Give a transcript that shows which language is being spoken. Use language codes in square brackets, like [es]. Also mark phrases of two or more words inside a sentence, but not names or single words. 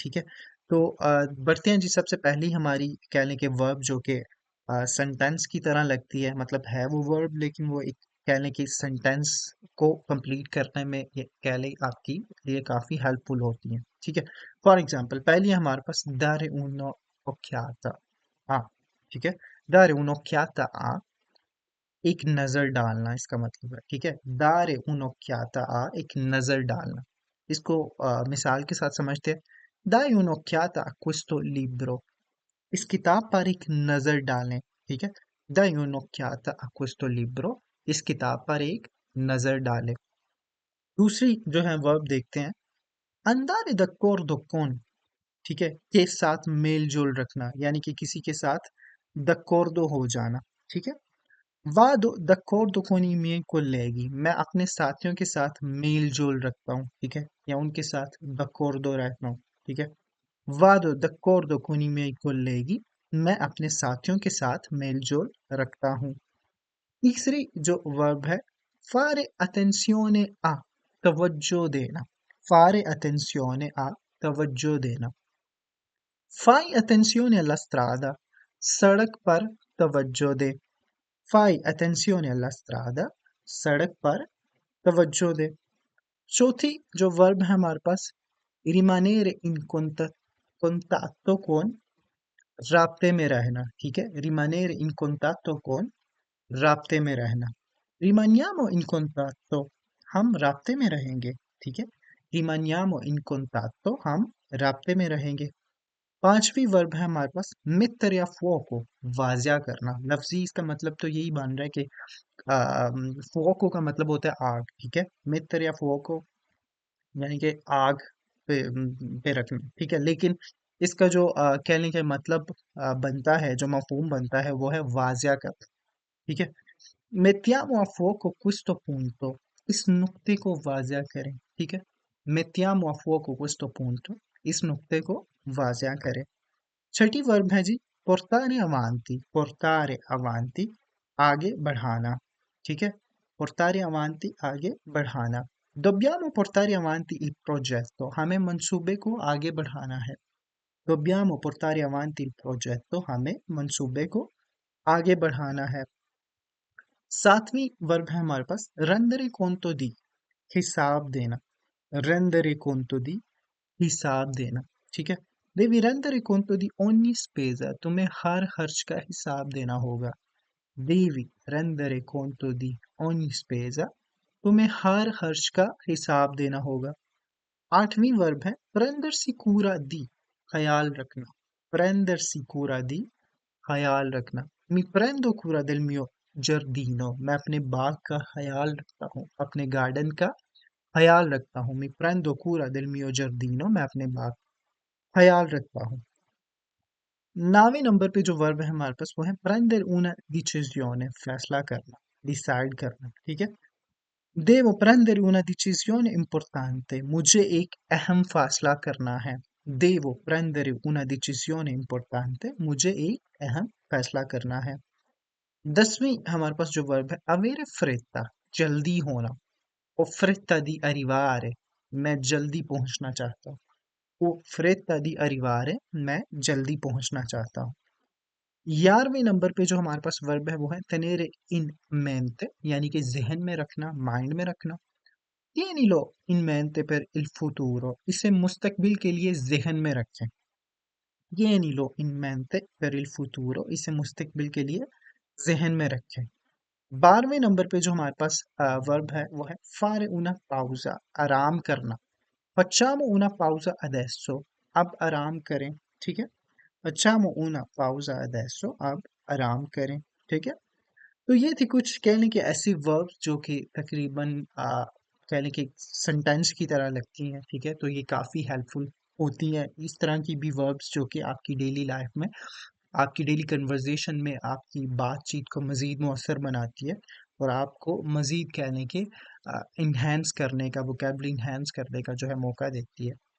[hi] ठीक है, तो बढ़ते हैं जी। सबसे पहली हमारी कह लें कि वर्ब जो कि सेंटेंस की तरह लगती है, मतलब है वो वर्ब लेकिन वो एक कह लें कि सेंटेंस को कंप्लीट करने में ये कह लें आपकी लिए काफ़ी हेल्पफुल होती है। ठीक है, फॉर एग्जाम्पल पहली है हमारे पास [it] dare un'occhiata [hi] आ। ठीक है, [it] dare un'occhiata [hi] आ, एक नजर डालना इसका मतलब है। ठीक है, [it] dare un'occhiata [hi] आ, एक नजर डालना। इसको मिसाल के साथ समझते हैं। [it] dai un'occhiata a questo libro, [hi] इस किताब पर एक नजर डालें। ठीक है, [it] dai un'occhiata a questo libro, [hi] इस किताब पर एक नजर डालें। दूसरी जो है वर्ब देखते हैं, [it] andare d'accordo con। [hi] ठीक है, के साथ मेल जोल रखना, यानी कि किसी के साथ d'accordo हो जाना। ठीक है, [it] vado d'accordo con i miei colleghi, [hi] मैं अपने साथियों के साथ मेल जोल रखता हूँ। ठीक है, या उनके साथ d'accordo रहता हूँ। ठीक है, [it] vado d'accordo con i miei colleghi, [hi] मैं अपने साथियों के साथ मेल जोल रखता हूँ। तीसरी जो वर्ब है, [it] fare attenzione a, [hi] तवज्जो देना। [it] fare attenzione a, [hi] तवज्जो देना। [it] Fai attenzione alla strada, [hi] सड़क पर तवज्जो दे। [it] Fai attenzione alla strada, [hi] सड़क पर तवज्जो दे। चौथी जो वर्ब है हमारे पास, [it] rimanere in contatto con, [hi] राब्ते में रहना। ठीक है, [it] rimanere in contatto con, [hi] राब्ते में रहना। [it] rimaniamo in contatto, [hi] हम राब्ते में रहेंगे। ठीक है, [it] rimaniamo in contatto, [hi] हम राब्ते में रहेंगे। पांचवी वर्ब है हमारे पास [it] mettere a fuoco, [hi] वाजिया करना। लफ्जी इसका मतलब तो यही बन रहा है कि फोको का मतलब होता है आग। ठीक है, [it] mettere a fuoco [hi] यानी कि आग पे रखना। ठीक है, लेकिन इसका जो कहने का मतलब बनता है, जो मफहूम बनता है वो है वाजिया कर। ठीक है, [it] mettiamo a fuoco questo punto, [hi] इस नुक्ते को वाजिया करें। ठीक है, [it] mettiamo a fuoco questo punto, [hi] इस नुक्ते को वाजिया करें। छठी वर्ब है जी [it] portare avanti, [hi] आगे बढ़ाना। ठीक है, [it] portare avanti, [hi] आगे बढ़ाना। [it] dobbiamo portare avanti il progetto, [hi] हमें मंसूबे को आगे बढ़ाना है। [it] dobbiamo portare avanti il progetto, [hi] हमें मंसूबे को आगे बढ़ाना है। सातवीं वर्ब है हमारे पास [it] rendere conto di, [hi] हिसाब देना। [it] rendere conto di, [hi] हिसाब देना। ठीक है, [it] devi rendere conto di ogni spesa, [hi] तुम्हें हर खर्च का हिसाब देना होगा। [it] devi rendere conto di ogni spesa, [hi] तुम्हें हर खर्च का हिसाब देना होगा। आठवीं वर्ब है [it] prendersi cura di, [hi] ख्याल रखना। [it] prendersi cura di, [hi] ख्याल रखना। [it] mi prendo cura del mio giardino, [hi] मैं अपने बाग का ख्याल रखता हूँ, अपने गार्डन का ख्याल रखता हूँ। [it] mi prendo cura del mio giardino, [hi] मैं अपने बाग ख्याल रखता हूँ। 9वें नंबर पे जो वर्ब है हमारे पास वो है [it] prendere una decisione, [hi] फैसला करना, डिसाइड करना। ठीक है, [it] devo prendere una decisione importante, [hi] मुझे एक अहम फैसला करना है। [it] devo prendere una decisione importante, [hi] मुझे एक अहम फैसला करना है। 10वीं हमारे पास जो वर्ब है [it] avere fretta, [hi] जल्दी होना। [it] ho fretta di arrivare, [hi] मैं जल्दी पहुंचना चाहता हूँ। [it] ho fretta di arrivare, [hi] मैं जल्दी पहुंचना चाहता हूँ। 11वें नंबर पे जो हमारे पास वर्ब है वो है [it] tenere in mente, [hi] यानी कि जहन में रखना, माइंड में रखना। [it] tienilo in mente per il futuro, [hi] इसे मुस्तकबिल के लिए जहन में रखें। [it] tienilo in mente per il futuro, [hi] इसे मुस्तकबिल के लिए जहन में रखें। 12वें नंबर पे जो हमारे पास वर्ब है वो है [it] fare una pausa, [hi] आराम करना। [it] facciamo una pausa adesso, [hi] अब आराम करें। ठीक है, [it] facciamo una pausa adesso, [hi] अब आराम करें। ठीक है, तो ये थी कुछ कह लें कि ऐसी वर्ब्स जो कि तकरीबन कह लें कि सेंटेंस की तरह लगती हैं। ठीक है, तो ये काफ़ी हेल्पफुल होती हैं। इस तरह की भी वर्ब्स जो कि आपकी [en] daily life [hi] में, आपकी [en] daily conversation [hi] में आपकी बातचीत को मज़ीद मौसर बनाती है और आपको मज़ीद कह लें कि इन्हेंस करने का, [en] vocabulary enhance [hi] करने का जो है मौका देती है।